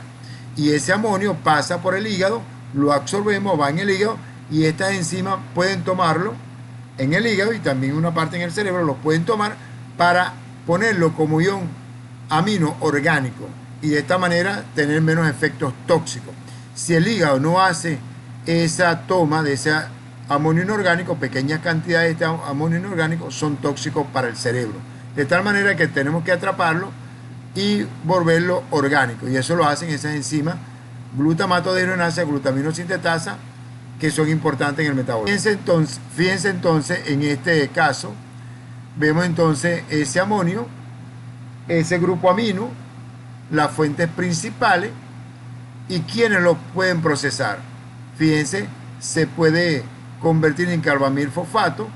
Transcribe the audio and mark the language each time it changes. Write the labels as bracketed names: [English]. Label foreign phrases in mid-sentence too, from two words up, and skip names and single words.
[Spanish] Y ese amonio pasa por el hígado, lo absorbemos, va en el hígado y estas enzimas pueden tomarlo en el hígado y también una parte en el cerebro, lo pueden tomar para ponerlo como ion amino orgánico y de esta manera tener menos efectos tóxicos. Si el hígado no hace esa toma de ese amonio inorgánico, pequeñas cantidades de este amonio inorgánico son tóxicos para el cerebro. De tal manera que tenemos que atraparlo y volverlo orgánico. Y eso lo hacen esas enzimas glutamato dehidrogenasa, glutamino sintetasa, que son importantes en el metabolismo. Fíjense entonces en este caso, vemos entonces ese amonio, ese grupo amino, las fuentes principales y quienes lo pueden procesar. Fíjense, se puede convertir en carbamil fosfato.